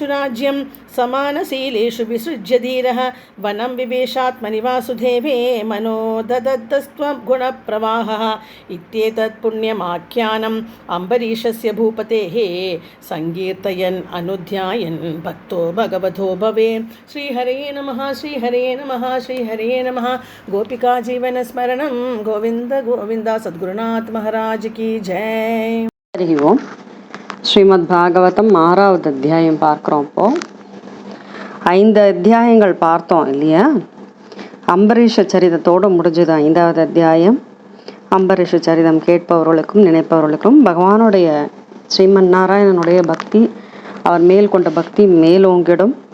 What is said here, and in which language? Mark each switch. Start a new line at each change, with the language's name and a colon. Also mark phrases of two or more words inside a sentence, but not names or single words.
Sanskrit: राज्यं समानशीलेषु विसृज्य धीरः वनं विवेशात्मनि वासुदेवे मनो ददत्तस्त्वगुणप्रवाहः इत्येतत् पुण्यमाख्यानम् अम्बरीषस्य भूपतेः सङ्कीर्तयन् अनुध्यायन् भक्तो भगवतो भवे श्रीहरे नमः श्रीहरे नमः श्रीहरे नमः गोपिका जीवनस्मरणं गोविन्द गोविन्द
Hindi: सद्गुरुनाथ महाराज की जय.
Sanskrit: हरि ओम.
Tamil: ஸ்ரீமத் பாகவதம் 6வது அத்தியாயம் பார்க்குறோம். இப்போது 5 அத்தியாயங்கள் பார்த்தோம் இல்லையா? அம்பரீஷ சரிதத்தோடு முடிஞ்சது 5வது அத்தியாயம். அம்பரீஷ சரிதம் கேட்பவர்களுக்கும் நினைப்பவர்களுக்கும் பகவானுடைய ஸ்ரீமன் நாராயணனுடைய பக்தி, அவர் மேல் கொண்ட பக்தி மேலோங்கிடும்.